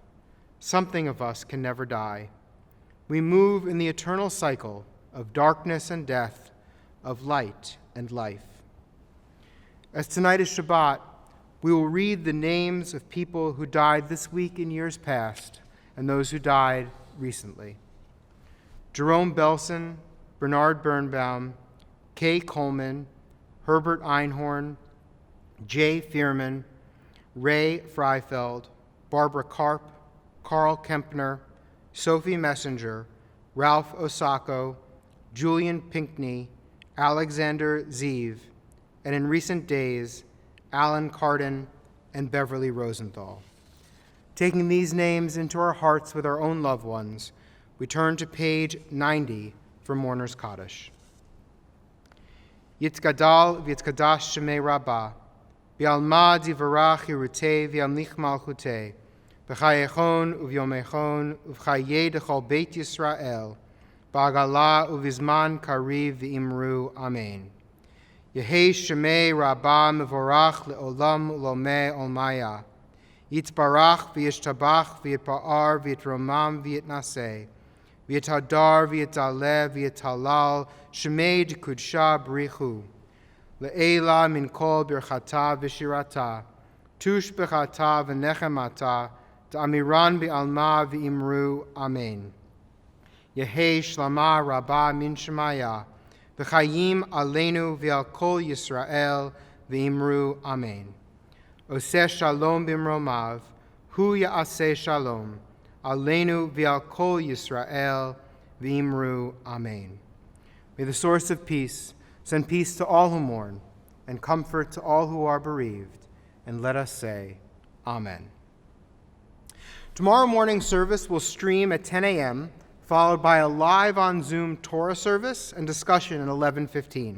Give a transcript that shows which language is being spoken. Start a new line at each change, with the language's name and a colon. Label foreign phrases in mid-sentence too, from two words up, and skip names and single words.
English: Something of us can never die. We move in the eternal cycle of darkness and death, of light and life. As tonight is Shabbat, we will read the names of people who died this week in years past and those who died recently. Jerome Belson, Bernard Birnbaum, Kay Coleman, Herbert Einhorn, Jay Fearman, Ray Freifeld, Barbara Karp, Carl Kempner, Sophie Messenger, Ralph Osako, Julian Pinkney, Alexander Zeev, and in recent days, Alan Carden and Beverly Rosenthal. Taking these names into our hearts with our own loved ones, we turn to page 90 for Mourner's Kaddish.
Aramaic: יתגדל ויתקדש שמיה רבא, בעלמא די ברא כרעותיה וימליך מלכותיה, בחייכון וביומיכון ובחיי דכל בית ישראל, בעגלא ובזמן קריב ואמרו אמן. יהא שמיה רבא מברך לעלם ולעלמי עלמיא, יתברך וישתבח ויתפאר ויתרומם ויתנשא, ויתהדר ויתעלה ויתהלל שמיה דקודשא בריך הוא, לעלא מן כל ברכתא ושירתא, תשבחתא ונחמתא, דאמירן בעלמא ואמרו אמן. יהא שלמא רבא מן שמיא, וחיים עלינו ועל כל ישראל ואמרו אמן.
Hebrew: עושה שלום במרומיו, הוא יעשה שלום, עלינו ועל כל ישראל ואמרו אמן.
English: May the source of peace send peace to all who mourn and comfort to all who are bereaved, and let us say, Amen. Tomorrow morning's service will stream at 10 a.m., followed by a live on Zoom Torah service and discussion at 11:15.